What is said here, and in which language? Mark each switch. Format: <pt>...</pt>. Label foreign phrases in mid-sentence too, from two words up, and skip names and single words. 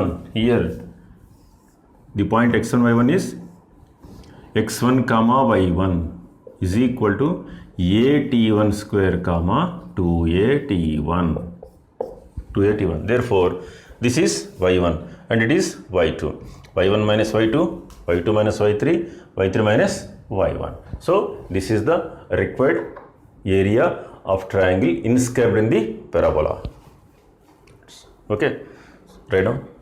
<en>Here, the point x1, y1 is x1 comma y1 is equal to a t1 square comma 2a t1. Therefore, this is y1 and it is y2. y1 minus y2, y2 minus y3, y3 minus y1. So, this is the required area of triangle inscribed in the parabola. Okay, write down.</en>